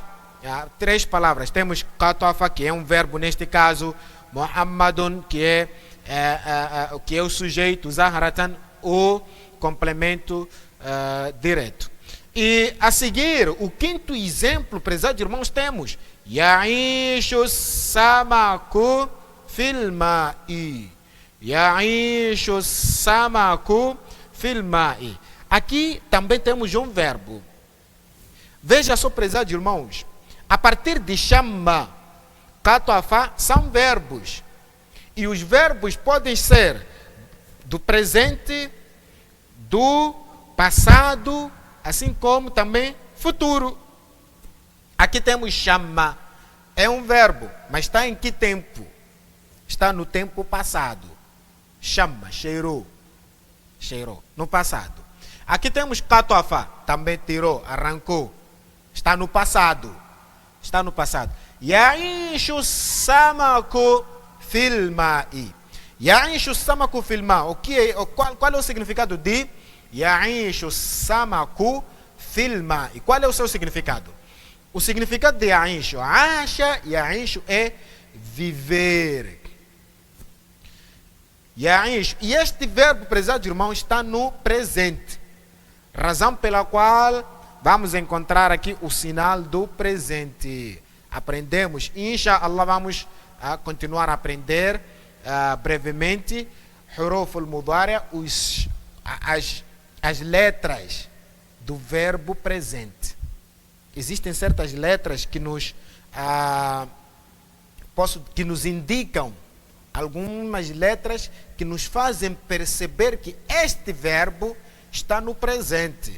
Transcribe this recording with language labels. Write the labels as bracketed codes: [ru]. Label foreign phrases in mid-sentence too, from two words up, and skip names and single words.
[pt] Três palavras. Temos Qatafa, que é um verbo neste caso. Muhammadun, que é o sujeito. Zahratan, o complemento direto. E a seguir, o quinto exemplo, prezados irmãos, temos [ar] يعيش السمك في الماء. يعيش السمك في الماء. [pt] Aqui também temos um verbo. Veja só, prezados irmãos, a partir de chama, katuafá, são verbos. E os verbos podem ser do presente, do passado, assim como também futuro. Aqui temos chama. É um verbo, mas está em que tempo? Está no tempo passado. Chama, cheirou. Cheirou, no passado. Aqui temos katuafá, também tirou, arrancou. Está no passado. Está no passado. [ar] يعيش السمك في الماء. يعيش السمك في الماء. [pt] Qual é o significado de [ar] يعيش السمك في الماء? [pt] Qual é o seu significado? O significado de [ar] يعيش، عاش، يعيش [pt] é viver. Ya'ishu. E este verbo, prezados irmãos, está no presente. Razão pela qual vamos encontrar aqui o sinal do presente. Aprendemos, inshallah, vamos continuar a aprender brevemente [ar] حروف المضارع, [pt] as letras do verbo presente. Existem certas letras que nos indicam, algumas letras que nos fazem perceber que este verbo está no presente.